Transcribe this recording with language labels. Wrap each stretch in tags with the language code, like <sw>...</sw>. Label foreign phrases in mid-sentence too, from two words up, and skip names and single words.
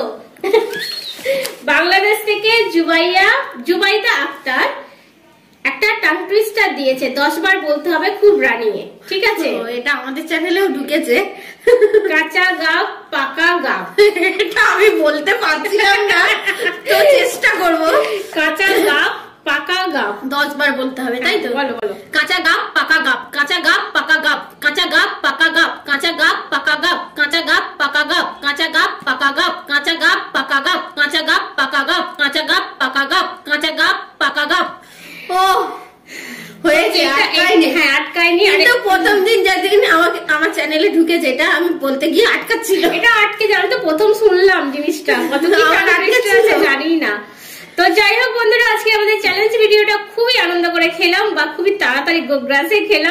<bn>বাংলাদেশ থেকে জুবাইদা আক্তার একটা</bn> <en>tongue twister</en> <bn>দিয়েছে, 10 বার বলতে হবে খুব রানিং এ, ঠিক আছে? তো এটা আমাদের চ্যানেলেও ঢুকেছে। কাঁচা গাব পাকা গাব, এটা আমি বলতে পারছিলাম না, তো চেষ্টা করব। কাঁচা গাব পাকা গাব 10 বার বলতে হবে, তাই তো? বলো বলো। কাঁচা গাব পাকা গাব, কাঁচা গাব পাকা গাব, কাঁচা গাব পাকা গাব, কাঁচা গাব পাকা গাব, কাঁচা গাব পাকা গাব, কাঁচা গাব পাকা গাব, কাঁচা গাব পাকা গাব, কাঁচা গাব পাকা গাব, কাঁচা গাব পাকা গাব, কাঁচা গাব পাকা গাব। ও হয়েছে, হ্যাঁ আটকায়নি। কিন্তু প্রথম দিন যেদিন আমার চ্যানেলে ঢুকে যেটা আমি বলতে গিয়ে আটকাচ্ছিল, এটা আটকে যাবে। তো প্রথম শুনলাম জিনিসটা, কত কি জানি না। তো যাই হোক বন্ধুরা, আজকে আমাদের চ্যালেঞ্জ ভিডিওটা খুবই আনন্দ করে খেলাম বা খুবই তাড়াতাড়ি গোগ্রাসে খেলাম।</bn>